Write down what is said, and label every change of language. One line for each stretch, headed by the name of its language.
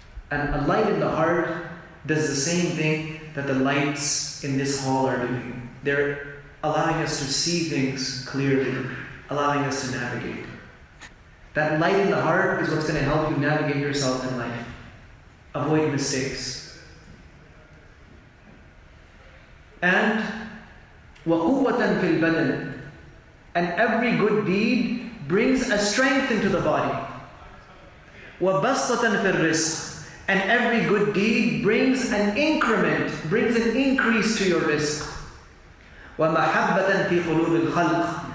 English: And a light in the heart does the same thing that the lights in this hall are doing. They're allowing us to see things clearly, allowing us to navigate. That light in the heart is what's going to help you navigate yourself in life. Avoid mistakes.
Arabic: And وَقُوَّةً فِي الْبَدَنِ.
English: And every good deed brings a strength into the body.
Arabic: وَبَسْطَةً فِي الرِّزْقِ.
English: And every good deed brings an increment, brings an increase to your rizq.
Arabic: وَمَحَبَّةً فِي قُلُوبِ الْخَلْقِ.